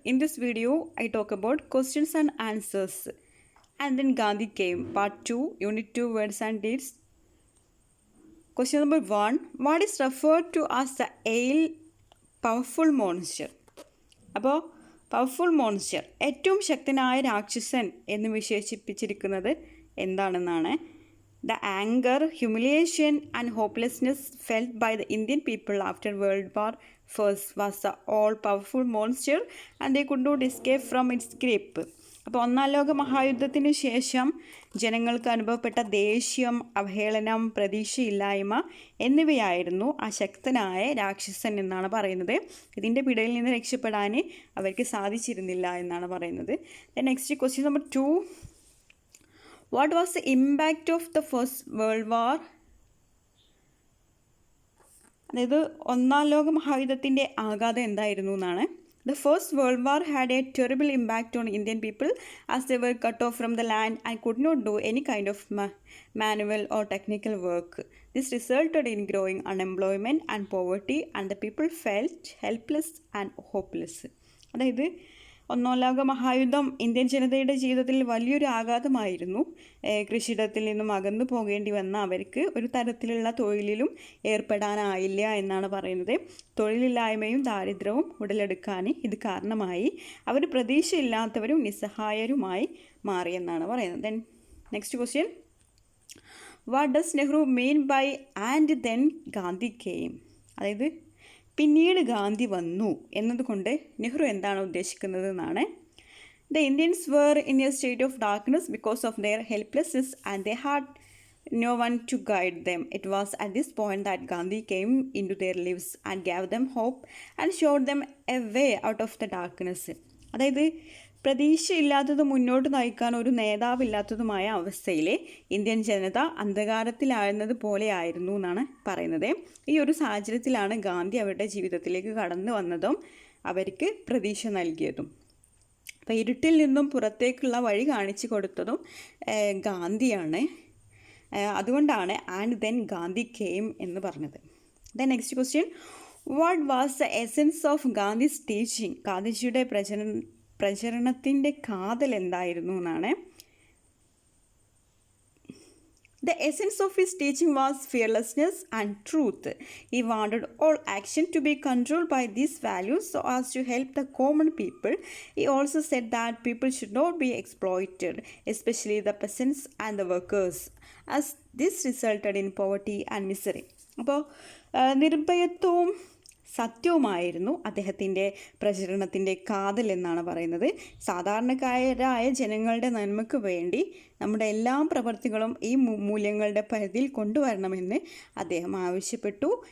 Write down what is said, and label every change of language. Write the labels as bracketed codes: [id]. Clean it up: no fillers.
[en] In this video, I talk about questions and answers. And then Gandhi came, part 2, unit 2, words and deeds. Question number 1, what is referred to as the ale powerful monster? [ml] അപ്പോൾ powerful monster ഏറ്റവും ശക്തനായ രാക്ഷസൻ എന്ന് വിശേഷിപ്പിച്ചിരിക്കുന്നത് എന്താണെന്നാണ്. [en] The anger, humiliation and hopelessness felt by the Indian people after World War I was the all-powerful monster and they could not escape from its grip. [ml] അപ്പോൾ ഒന്നാം ലോക മഹായുദ്ധത്തിന് ശേഷം ജനങ്ങൾക്ക് അനുഭവപ്പെട്ട ദേഷ്യം, അവഹേളനം, പ്രതീക്ഷയില്ലായ്മ എന്നിവയായിരുന്നു ആ ശക്തനായ രാക്ഷസൻ എന്നാണ് പറയുന്നത്. ഇതിൻ്റെ പിടിയിൽ നിന്ന് രക്ഷപ്പെടാൻ അവർക്ക് സാധിച്ചിരുന്നില്ല എന്നാണ് പറയുന്നത്. [en] Next question number 2, what was the impact of the First World War? [ml] അതായത് ഒന്നാം ലോക മഹായുദ്ധത്തിൻ്റെ ആഘാതം എന്തായിരുന്നു എന്നാണ്. [en] The First World War had a terrible impact on Indian people as they were cut off from the land and could not do any kind of manual or technical work. This resulted in growing unemployment and poverty and the people felt helpless and hopeless. [ml] അതായത് ഒന്നാം ലോക മഹായുദ്ധം Indian ജനതയുടെ ജീവിതത്തിൽ വലിയൊരു ആഘാതമായിരുന്നു. കൃഷിയിടത്തിൽ നിന്നും അകന്നു പോകേണ്ടി വന്ന അവർക്ക് ഒരു തരത്തിലുള്ള തൊഴിലിലും ഏർപ്പെടാനായില്ല എന്നാണ് പറയുന്നത്. തൊഴിലില്ലായ്മയും ദാരിദ്ര്യവും ഉടലെടുക്കാൻ ഇത് കാരണമായി. അവർ പ്രതീക്ഷയില്ലാത്തവരും നിസ്സഹായരുമായി മാറിയെന്നാണ് പറയുന്നത്. [en] Then next question, what does Nehru mean by and then Gandhi came? [ml] അതായത് പിന്നീട് ഗാന്ധി വന്നു എന്നതുകൊണ്ട് നെഹ്റു എന്താണ് ഉദ്ദേശിക്കുന്നത് എന്നാണ്. [en] The Indians were in a state of darkness because of their helplessness and they had no one to guide them. It was at this point that Gandhi came into their lives and gave them hope and showed them a way out of the darkness. [ml] അതായത് പ്രതീക്ഷയില്ലാത്തത് മുന്നോട്ട് നയിക്കാൻ ഒരു നേതാവില്ലാത്തതുമായ അവസ്ഥയിൽ Indian ജനത അന്ധകാരത്തിലായിരുന്നത് പോലെ ആയിരുന്നു എന്നാണ് പറയുന്നത്. ഈ ഒരു സാഹചര്യത്തിലാണ് ഗാന്ധി അവരുടെ ജീവിതത്തിലേക്ക് കടന്നു വന്നതും അവർക്ക് പ്രതീക്ഷ നൽകിയതും. അപ്പോൾ ഇരുട്ടിൽ നിന്നും പുറത്തേക്കുള്ള വഴി കാണിച്ചു കൊടുത്തതും ഗാന്ധിയാണ്. അതുകൊണ്ടാണ് [en] and then Gandhi came [ml] എന്ന് പറഞ്ഞത്. [en] Then next question, what was the essence of Gandhi's teaching? [ml] ഗാന്ധിജിയുടെ പ്രചരണത്തിൻ്റെ കാതൽ എന്തായിരുന്നു എന്നാണ്. [en] The essence of his teaching was fearlessness and truth. He wanted all action to be controlled by these values so as to help the common people. He also said that people should not be exploited, especially the peasants and the workers, as this resulted in poverty and misery. [ml] അപ്പോൾ നിർഭയത്വവും സത്യവുമായിരുന്നു അദ്ദേഹത്തിൻ്റെ പ്രചരണത്തിൻ്റെ കാതൽ എന്നാണ് പറയുന്നത്. സാധാരണക്കാരായ ജനങ്ങളുടെ നന്മയ്ക്ക് വേണ്ടി നമ്മുടെ എല്ലാ പ്രവൃത്തികളും ഈ മൂല്യങ്ങളുടെ പരിധിയിൽ കൊണ്ടുവരണമെന്ന് അദ്ദേഹം ആവശ്യപ്പെട്ടു.